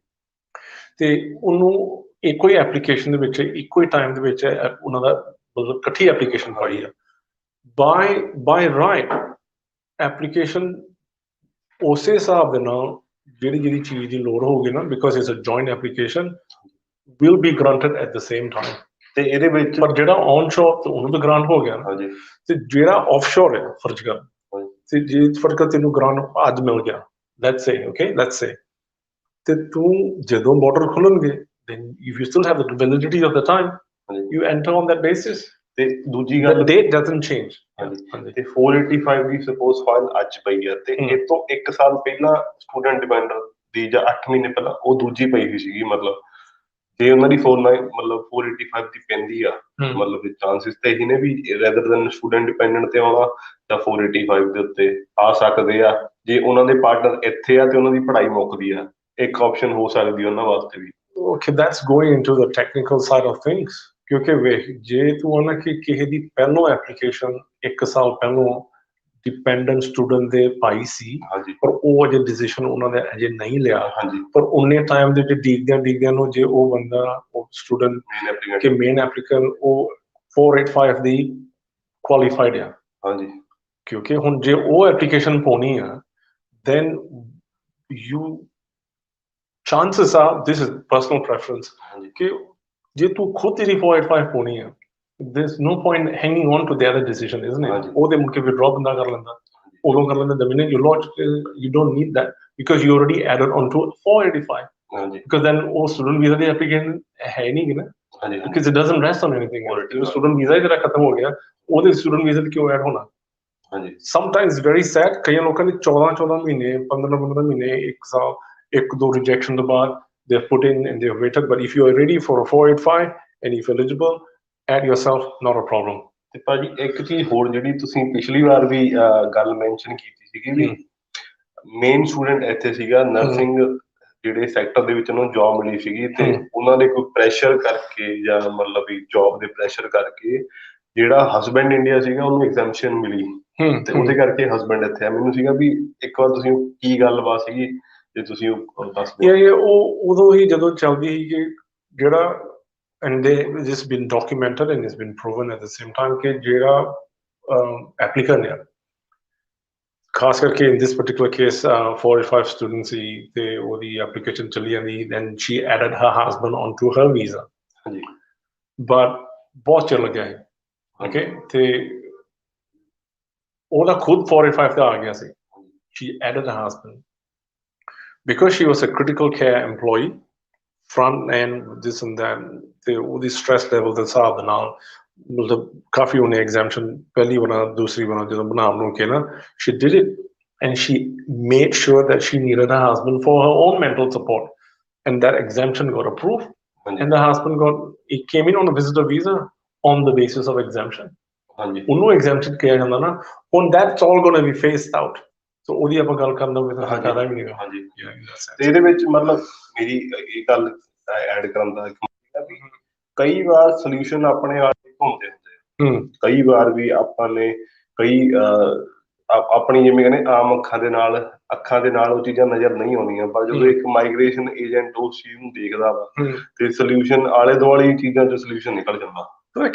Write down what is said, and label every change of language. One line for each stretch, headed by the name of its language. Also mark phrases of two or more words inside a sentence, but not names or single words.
Punjabi: ਤੇ ਉਹਨੂੰ ਇੱਕੋ ਹੀ ਐਪਲੀਕੇਸ਼ਨ ਦੇ ਵਿੱਚ ਇੱਕੋ ਹੀ ਟਾਈਮ ਦੇ ਵਿੱਚ ਉਹਨਾਂ ਦਾ ਮਤਲਬ ਇਕੱਠੀ ਐਪਲੀਕੇਸ਼ਨ ਪਾਈ ਆ
English: by right application
Punjabi: ਉਸੇ ਹਿਸਾਬ ਦੇ ਨਾਲ ਜਿਹੜੀ ਚੀਜ਼ ਦੀ ਲੋੜ ਹੋਊਗੀ ਨਾ
English: because it's a joint application will be granted at the same time
Punjabi: ਤੇ ਇਹਦੇ ਵਿੱਚ ਪਰ ਜਿਹੜਾ ਔਨਸ਼ੋਰ ਤੇ ਉਹਨੂੰ ਤਾਂ ਗ੍ਰਾਂਟ ਹੋ ਗਿਆ ਹਾਂਜੀ ਤੇ ਜਿਹੜਾ ਆਫਸ਼ੋਰ ਹੈ ਫਰਜ਼ ਕਰ ਤੇ ਜੇ ਫਰਜ਼ ਕਰ ਤੈਨੂੰ ਗ੍ਰਾਂਟ ਅੱਜ ਮਿਲ ਗਿਆ
English: let's say okay let's say
Punjabi: ਤੇ ਤੂੰ ਜਦੋਂ ਬਾਰਡਰ ਖੁੱਲਣਗੇ
English: then if you still have the validity of the time you enter on that basis
Punjabi: ਤੇ ਦੂਜੀ ਗੱਲ
English: the date doesn't change
Punjabi: ਤੇ 485 ਦੀ ਸਪੋਜ਼ ਫਾਈਲ ਅੱਜ ਪਈ ਆ ਤੇ ਇਹ ਤੋਂ 1 ਸਾਲ ਪਹਿਲਾਂ
English: student depender
Punjabi: ਦੀ ਜਾਂ 8 ਮਹੀਨੇ ਪਹਿਲਾਂ ਉਹ ਦੂਜੀ ਪਈ ਹੋਈ ਸੀਗੀ ਮਤਲਬ ਜੇ ਉਹਨਾਂ ਦੀ 49 ਮਤਲਬ 485 ਦੀ ਪੈਂਦੀ ਆ ਮਤਲਬ ਚਾਂਸਿਸ ਤੇ ਹੀ ਨੇ ਵੀ
English: rather than student dependent
Punjabi: ਤੇ ਆਉਣਾ ਜਾਂ 485 ਦੇ ਉੱਤੇ ਆ ਸਕਦੇ ਆ ਜੇ ਉਹਨਾਂ ਦੇ ਪਾਰਟਨਰ ਇੱਥੇ ਆ ਤੇ ਉਹਨਾਂ ਦੀ ਪੜ੍ਹਾਈ ਮੁੱਕਦੀ ਆ ਇੱਕ ਆਪਸ਼ਨ ਹੋ ਸਕਦੀ ਉਹਨਾਂ ਵਾਸਤੇ ਵੀ
English: okay that's going into the technical side of things
Punjabi: ਕਿਉਂਕਿ ਵੇਖ ਜੇ ਤੂੰ ਉਹਨਾਂ ਕਿ ਕਿਸੇ ਦੀ ਪਹਿਲੋਂ ਐਪਲੀਕੇਸ਼ਨ 1 ਸਾਲ ਪਹਿਲੋਂ
English: dependent student
Punjabi: ਦੇ ਪਾਈ ਸੀ ਪਰ ਉਹ ਅਜੇ ਡਿਸੀਜਨ ਉਹਨਾਂ ਨੇ ਅਜੇ ਨਹੀਂ ਲਿਆ ਪਰ ਉਹਨੇ ਟਾਈਮ ਦੇ ਵਿੱਚ ਡੀਕਦਿਆਂ ਨੂੰ ਜੇ ਉਹ ਬੰਦਾ ਉਹ student
English: main applicant
Punjabi: ਕਿ
English: main applicant
Punjabi: ਉਹ 485 ਦੀ qualified ਆ ਹਾਂਜੀ ਕਿਉਂਕਿ ਹੁਣ ਜੇ ਉਹ ਐਪਲੀਕੇਸ਼ਨ ਪਾਉਣੀ ਆ
English: then you chances are this is personal preference
Punjabi: ਹਾਂਜੀ ਕਿ ਜੇ ਤੂੰ ਖੁਦ ਤੇਰੀ 485 ਪਾਉਣੀ ਆ
English: there's no point hanging on to the other decision isn't it
Punjabi: ਹਾਂਜੀ ਉਹਦੇ ਮੁੜ ਕੇ withdraw ਬੰਦਾ ਕਰ ਲੈਂਦਾ ਉਦੋਂ ਕਰ ਲੈਂਦਾ
English: the minute you launch you don't need that because you already added on to 485
Punjabi: ਹਾਂਜੀ
English: because then
Punjabi: ਉਹ
English: student visa
Punjabi: ਦੀ application ਹੈ ਹੀ ਨਹੀਂ ਨਾ ਹਾਂਜੀ
English: because it doesn't rest on anything else Already
Punjabi: ਜਦੋਂ
English: student visa
Punjabi: ਹੀ ਤੇਰਾ ਖਤਮ ਹੋ ਗਿਆ ਉਹਦੇ
English: student visa
Punjabi: ਤੇ ਕਿਉਂ ਐਡ ਹੋਣਾ ਹਾਂਜੀ
English: sometimes very sad
Punjabi: ਕਈਆਂ ਲੋਕਾਂ ਦੇ 14 ਮਹੀਨੇ 15 ਮਹੀਨੇ ਇੱਕ ਸਾਲ ਇੱਕ ਦੋ ਰਿਜੈਕਸ਼ਨ ਤੋਂ ਬਾਅਦ
English: they've put in and they've waited but if you are ready for a 485 and if you're eligible add yourself not a problem
Punjabi: ਤੇ ਭਾਜੀ ਇੱਕ ਚੀਜ਼ ਹੋਰ ਜਿਹੜੀ ਤੁਸੀਂ ਪਿਛਲੀ ਵਾਰ ਵੀ ਗੱਲ ਮੈਂਸ਼ਨ ਕੀਤੀ ਸੀਗੀ ਵੀ
English: main student
Punjabi: ਇੱਥੇ ਸੀਗਾ ਨਰਸਿੰਗ ਜਿਹੜੇ ਸੈਕਟਰ ਦੇ ਵਿੱਚ ਉਹਨੂੰ ਜੌਬ ਮਿਲੀ ਸੀਗੀ ਤੇ ਉਹਨਾਂ ਦੇ ਕੋਈ ਪ੍ਰੈਸ਼ਰ ਕਰਕੇ ਜਾਂ ਮਤਲਬ ਵੀ ਜੌਬ ਦੇ ਪ੍ਰੈਸ਼ਰ ਕਰਕੇ ਜਿਹੜਾ ਹਸਬੈਂਡ ਇੰਡੀਆ ਸੀਗਾ ਉਹਨੂੰ ਐਗਜ਼ੈਂਪਸ਼ਨ ਮਿਲੀ ਤੇ ਉਹਦੇ ਕਰਕੇ ਹਸਬੈਂਡ ਇੱਥੇ ਆ ਮੈਨੂੰ ਸੀਗਾ ਵੀ ਇੱਕ ਵਾਰ ਤੁਸੀਂ ਕੀ ਗੱਲਬਾਤ ਸੀਗੀ ਜੇ ਤੁਸੀਂ ਉਹ ਦੱਸ ਦਿਓ ਇਹ ਉਹ ਉਦੋਂ ਹੀ ਜਦੋਂ ਚੱਲਦੀ ਸੀ ਕਿ ਜਿਹੜਾ
English: and this been documented and it's been proven at the same time
Punjabi: ਕਿ ਜਿਹੜਾ
English: applicant
Punjabi: ਹੈ ਖਾਸ ਕਰਕੇ
English: in this particular case 485 students
Punjabi: ਸੀ ਤੇ ਉਹਦੀ
English: application
Punjabi: ਚੱਲੀ ਜਾਂਦੀ
English: then she added her husband onto her visa
Punjabi: ਹਾਂਜੀ but ਬਹੁਤ ਚਿਰ ਲੱਗਿਆ ਹੈ okay ਤੇ ਉਹਦਾ ਖੁਦ 485 ਤੇ ਆ ਗਿਆ ਸੀ
English: she added her husband because she was a critical care employee front end this and that
Punjabi: ਤੇ ਉਹਦੀ
English: stress level
Punjabi: ਦੇ ਹਿਸਾਬ ਦੇ ਨਾਲ ਮਤਲਬ ਕਾਫੀ ਉਹਨੇ
English: exemption
Punjabi: ਪਹਿਲੀ ਬਣਾ ਦੂਸਰੀ ਬਣਾ ਜਦੋਂ ਬਣਾ ਨੂੰ ਕੇ ਨਾ
English: she did it and she made sure that she needed her husband for her own mental support and that exemption got approved and the husband he came in on a visitor visa on the basis of exemption ਉਹਨੂੰ exemption
Punjabi: ਕਿਹਾ ਜਾਂਦਾ ਨਾ ਹੁਣ
English: that's all going to be phased out so
Punjabi: ਉਹਦੀ ਆਪਾਂ ਗੱਲ ਕਰਨ ਦਾ ਕੋਈ ਫਾਇਦਾ ਵੀ ਨਹੀਂ ਹਾਂਜੀ ਤੇ ਇਹਦੇ ਵਿੱਚ ਮਤਲਬ ਮੇਰੀ ਇਹ ਗੱਲ ਐਡ ਕਰਨ ਦਾ ਵੀ ਕਈ ਵਾਰ ਸੋਲੂਸ਼ਨ ਆਪਣੇ ਆਲੇ ਘੁੰਮਦੇ ਹੁੰਦੇ ਕਈ ਵਾਰ ਵੀ ਆਪਾਂ ਨੇ ਕਈ ਆਪਣੀ ਜਿਵੇਂ ਕਹਿੰਦੇ ਆਮ ਅੱਖਾਂ ਦੇ ਨਾਲ ਉਹ ਚੀਜ਼ਾਂ ਨਜ਼ਰ ਨਹੀਂ ਆਉਂਦੀਆਂ ਪਰ ਜਦੋਂ ਇੱਕ
English: migration agent
Punjabi: ਉਸ ਚੀਜ਼ ਨੂੰ ਦੇਖਦਾ ਵਾ ਤੇ ਸੋਲੂਸ਼ਨ ਆਲੇ ਦੁਆਲੇ ਚੀਜ਼ਾਂ ਚ ਸੋਲੂਸ਼ਨ ਨਿਕਲ ਜਾਂਦਾ